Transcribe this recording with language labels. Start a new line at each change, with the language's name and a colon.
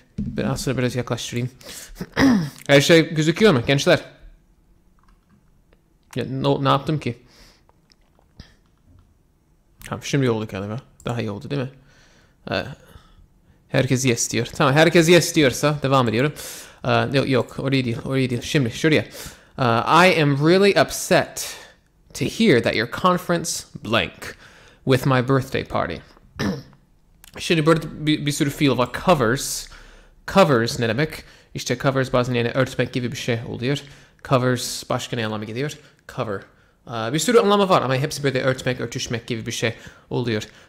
Turkish: Ben aslında biraz yaklaştırayım. Her şey gözüküyor mu gençler? Ya, ne yaptım ki? Tamam şimdi oldu galiba. Daha iyi oldu değil mi? Herkes yes diyor. Tamam herkes yes diyorsa devam ediyorum. Yok oraya değil. Şimdi şuraya.
English: I am really upset to hear that your conference blank with my birthday party.
Turkish: Şimdi burada bir sürü fiil var. Covers ne demek? İşte covers bazen yani örtmek gibi bir şey oluyor. Covers başka ne anlama geliyor? Cover. Bir sürü anlamı var ama hepsi böyle örtmek, örtüşmek gibi bir şey oluyor.